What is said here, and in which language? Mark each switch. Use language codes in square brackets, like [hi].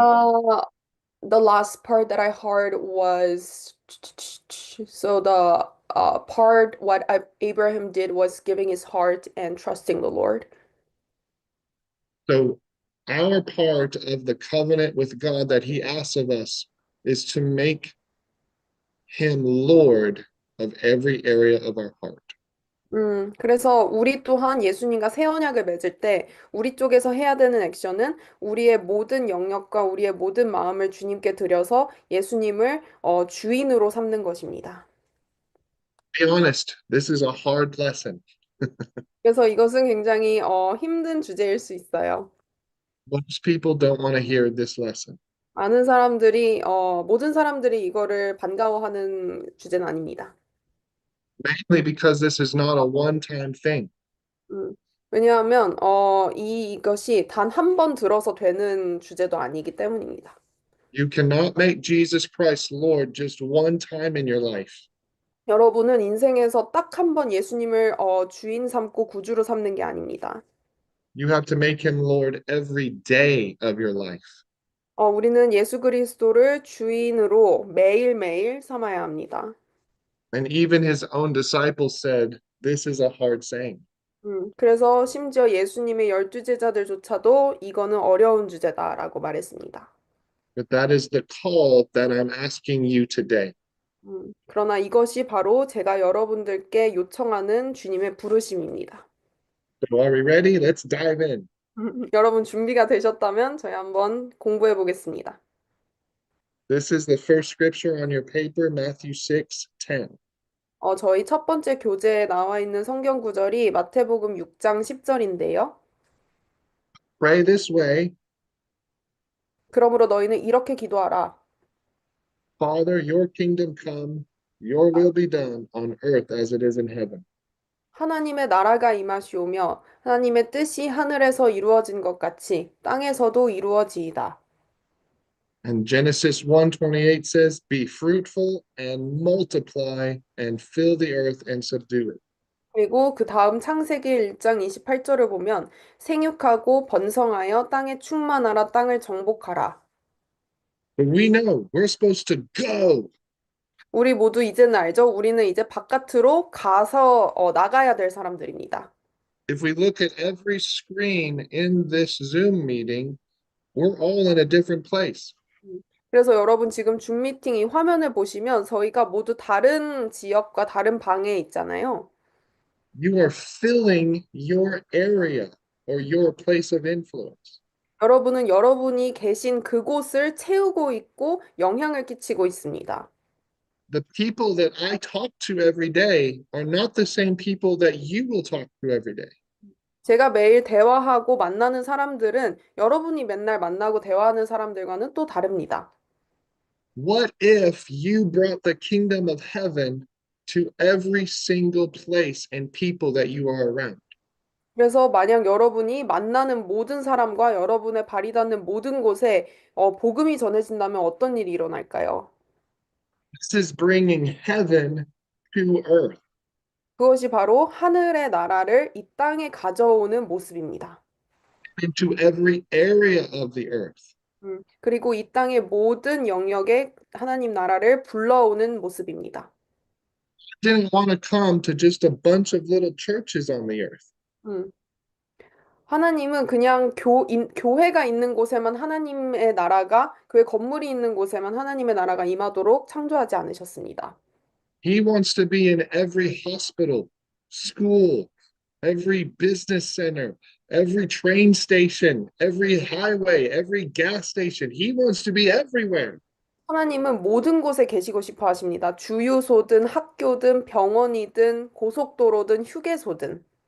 [en] Uh, the last part that I heard was so the part Abraham did was giving his heart and trusting the Lord. So our part of the covenant with God that he asks of us is to make him Lord of every area of our heart. [ko] 그래서 우리 또한 예수님과 새 언약을 맺을 때 우리 쪽에서 해야 되는 액션은 우리의 모든 영역과 우리의 모든 마음을 주님께 드려서 예수님을 주인으로 삼는 것입니다. [en] Be honest, this is a hard lesson. [ko] 그래서 이것은 굉장히 힘든 주제일 수 있어요. [en] Most people don't want to hear this lesson. [ko] 모든 사람들이 이거를 반가워하는 주제는 아닙니다. [en] Mainly because this is not a one-time thing. [ko] 음, 왜냐하면 이것이 단 한 번 들어서 되는 주제도 아니기 때문입니다. [en] You cannot make Jesus Christ Lord just one time in your life. [ko] 여러분은 인생에서 딱 한 번 예수님을 주인 삼고 구주로 삼는 게 아닙니다. [en] You have to make him Lord every day of your life. [ko] 우리는 예수 그리스도를 주인으로 매일매일 삼아야 합니다. [en] And even his own disciples said, this is a hard saying. [ko] 그래서 심지어 예수님의 12제자들조차도 이거는 어려운 주제다라고 말했습니다. [en] But that is the call that I'm asking you today. [ko] 그러나 이것이 바로 제가 여러분들께 요청하는 주님의 부르심입니다. [en] So are we ready? Let's dive in. [ko] 여러분 준비가 되셨다면 저희 한번 공부해 보겠습니다. [en] This is the first scripture on your paper, Matthew 6:10. [ko] 저희 첫 번째 교재에 나와 있는 성경 구절이 마태복음 6장 10절인데요. [en] Pray this way, [ko] 그러므로 너희는 이렇게 기도하라. [en] Father, your kingdom come, your will be done on earth as it is in heaven. [ko] 하나님의 나라가 임하시오며 하나님의 뜻이 하늘에서 이루어진 것 같이 땅에서도 이루어지이다. [en] And Genesis 1:28 says, be fruitful and multiply and fill the earth and subdue it. [ko] 그리고 그 다음 창세기 1장 28절을 보면 생육하고 번성하여 땅에 충만하라 땅을 정복하라. [en] But we know we're supposed to go. [ko] 우리 모두 이제는 알죠? 우리는 이제 바깥으로 가서 나가야 될 사람들입니다. [en] If we look at every screen in this Zoom meeting, we're all in a different place. [ko] 그래서 여러분 지금 줌 미팅 이 화면을 보시면 저희가 모두 다른 지역과 다른 방에 있잖아요. [en] You are filling your area or your place of influence. [ko] 여러분은 여러분이 계신 그곳을 채우고 있고 영향을 끼치고 있습니다. [en] The people that I talk to every day are not the same people that you will talk to every day. [ko] 제가 매일 대화하고 만나는 사람들은 여러분이 맨날 만나고 대화하는 사람들과는 또 다릅니다. [en] What if you brought the kingdom of heaven to every single place and people that you are around? [ko] 그래서 만약 여러분이 만나는 모든 사람과 여러분의 발이 닿는 모든 곳에 복음이 전해진다면 어떤 일이 일어날까요? [en] This is bringing heaven to earth. [ko] 그것이 바로 하늘의 나라를 이 땅에 가져오는 모습입니다. [en] Into every area of the earth. [ko] 그리고 이 땅의 모든 영역에 하나님 나라를 불러오는 모습입니다. [en] Didn't want to come to just a bunch of little churches on the earth. [ko] 음, 하나님은 그냥 교회가 있는 곳에만 하나님의 나라가, 교회 건물이 있는 곳에만 하나님의 나라가 임하도록 창조하지 않으셨습니다. [en] He wants to be in every hospital, school, every business center, every train station, every highway, every gas station. He wants to be everywhere. [ko] 하나님은 모든 곳에 계시고 싶어 하십니다. 주유소든 학교든 병원이든 고속도로든 휴게소든.